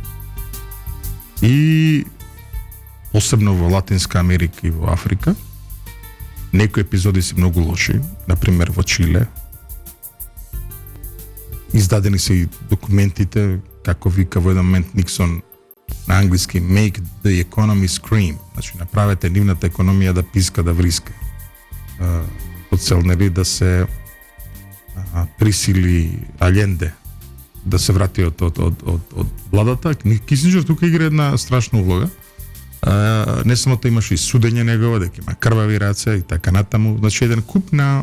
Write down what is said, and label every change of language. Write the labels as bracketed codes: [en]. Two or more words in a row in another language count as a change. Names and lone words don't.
[mk] И посебно во Латинска Америка и во Африка некои епизоди се многу лоши, например во Чиле. Издадени се и документите како вика во еден момент Никсон на англиски [en] make the economy scream, [mk] значи направете нивната економија да писка, да вриска. Од цел нели да се присили Аленде да се врати од владата. Кисинџер тука игра една страшна улога. Не само тоа имаше и судење негово, дека има крвави раце и така натаму, значи еден куп на